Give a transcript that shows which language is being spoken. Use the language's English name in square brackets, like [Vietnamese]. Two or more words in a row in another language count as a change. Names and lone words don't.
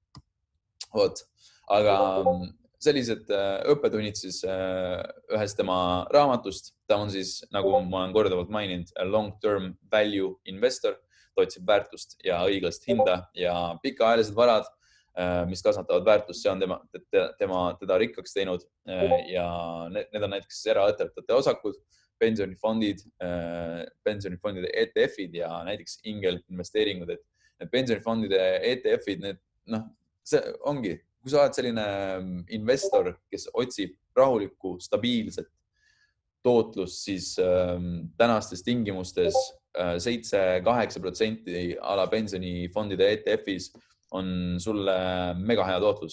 [Estonian] Aga sellised õppetunnid siis ühest tema raamatust. Ta on siis, nagu ma olen korduvalt maininud, [English] long-term value investor, [Estonian] ta otsib väärtust ja õiglast hinda ja pikaajalised varad, mis kasvatavad väärtust, see on teda rikkaks teinud ja need on näiteks eraettevõtete osakud, pensionifondide ETF-id ja näiteks ingelinvesteeringud, et need pensionifondide ETF-id, see ongi, kui sa oled selline investor, kes otsib rahulikku, stabiilset tootlust, siis tänastes tingimustes 7-8% ala pensionifondide ETF-is on sulle mega hea tootlus.